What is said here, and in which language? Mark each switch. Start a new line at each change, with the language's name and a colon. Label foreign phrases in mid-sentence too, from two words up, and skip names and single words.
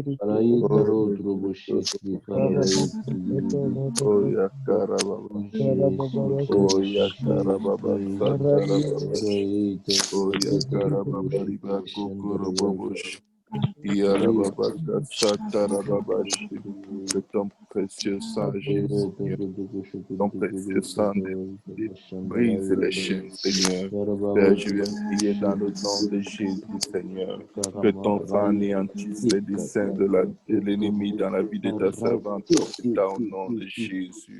French: Oh, Reketekerebosha. Oh, Yakarababash. Oh, Yakarababasatarababash. Oh, Yakarababaribakokorababosh. Yarababakasatarababash. Que ton précieux sang, Jésus, ton précieux sang brise les chaînes, Seigneur. Père, je viens prier dans le nom de Jésus, Seigneur. Que ton sang anéantisse les desseins de l'ennemi dans la vie de ta servante, au nom de Jésus.